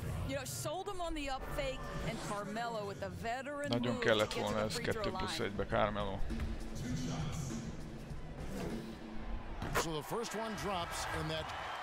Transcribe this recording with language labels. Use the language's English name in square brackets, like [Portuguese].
[English] You know, sold him on the up fake and Carmelo with a veteran. [Hungarian] Nagyon kellett volna ez 2+1-be Carmelo. [English] So the first one drops and that.